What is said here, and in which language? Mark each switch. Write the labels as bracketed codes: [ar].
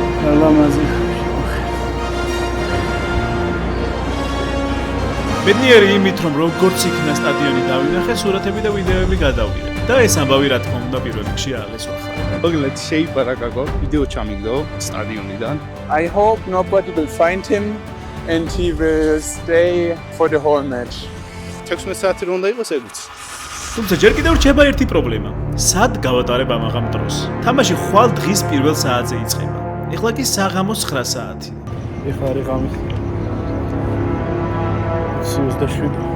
[ka] ალამაზი. ბედნიერი იმით რომ როგორც იქნა სტადიონი დავინახე, სურათები და ვიდეოები გადავიღე. და ეს ამბავი რა თქმა უნდა პირველ რიგში აღეს ვახარ. მოკლედ შეიპარა გაგო, ვიდეო ჩამიგდო სტადიონიდან. [en] I hope nobody will find him and he will stay for the whole match. [ka] 16 საათი რომ უნდა იყოს ეგიც. თუმცა ჯერ კიდევ რჩება ერთი პრობლემა. სად გავატარებ ამაღამ დროს? თამაში ხვალ დღის პირველ საათზე იწყება. ეხლა კი საღამოს 9 საათი. ეხლა არის ღამის 27.